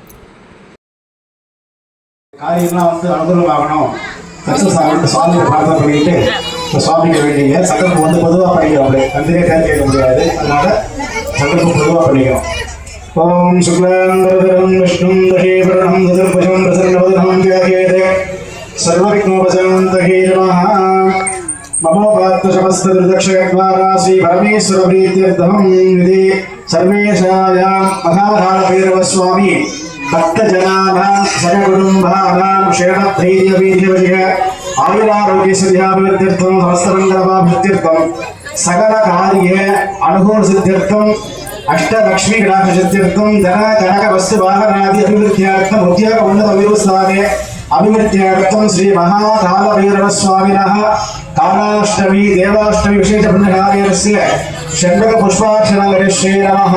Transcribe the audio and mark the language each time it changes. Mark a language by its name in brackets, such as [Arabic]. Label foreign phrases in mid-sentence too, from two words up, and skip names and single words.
[Tamil] காரியம்லாம் அனுகூலமாகணும், சக்ஸஸ் ஆகணும். சுவாமியை பிரார்த்தனை பண்ணிட்டு சுவாமிக்கு வேண்டிய சங்கல்பம் பொதுவாக பண்ணிக்கிறோம். தந்திரே பேர் கேட்க முடியாது, அதனால சங்கல்பம் பொதுவாக பண்ணிக்கிறோம். [Sanskrit] ॐ शुक्लाम्बरं विष्णुं शशिवर्णं चतुर्भुजं प्रसन्नवदनं ध्यायेत् सर्वविघ्नोपशान्तये नमः। ममोपात्तशमस्तदक्षयद्वारा श्रीपरमेश्वरप्रीत्यर्थं विधि सर्वेशायां महाभारतभैरवस्वामी भक्तजनानां सर्वकुटुम्बानां क्षेमधैर्यवीर्यवजय आयुरारोग्यसिद्ध्याभिवृद्ध्यर्थं समस्तमङ्गलमाभिवृद्ध्यर्थं सकलकार्य अनुकूलसिद्ध्यर्थं अष्टलक्ष्मीकटाक्षसिद्ध्यर्थं धन कनक वस्तुवाहनादि अभिवृद्ध्यार्थं उद्योगोन्नतविरुस्थाने अभिवृद्ध्यर्थं श्री महाकालभैरव स्वामिनः कालाष्टमी देवाष्टमी विशेष पुण्यकार्यस्य षण्मुख पुष्पार्चना करिष्ये नमः।